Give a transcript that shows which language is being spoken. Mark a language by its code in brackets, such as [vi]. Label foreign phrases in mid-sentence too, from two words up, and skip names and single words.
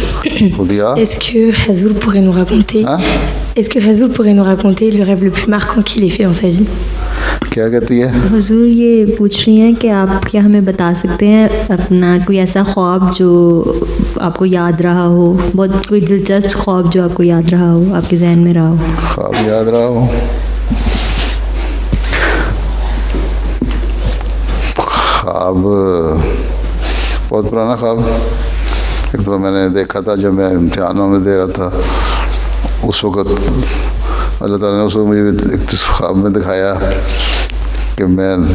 [fr] Est-ce que Hazoul pourrait nous raconter le rêve le plus marquant qu'il ait fait dans sa vie? [ur] کیا کہتی ہے؟ حضور یہ پوچھ رہی ہیں کہ آپ کیا ہمیں بتا سکتے ہیں اپنا کوئی ایسا خواب جو آپ کو یاد رہا ہو، بہت کوئی دلچسپ خواب جو آپ کو یاد رہا ہو، آپ کے ذہن میں رہا ہو؟ خواب یاد رہا ہو؟ خواب بہت پرانا خواب، ایک تو میں نے دیکھا تھا جب میں امتحانوں میں دے رہا تھا، اس وقت اللہ تعالیٰ نے اس کو مجھے ایک خواب میں دکھایا کہ میں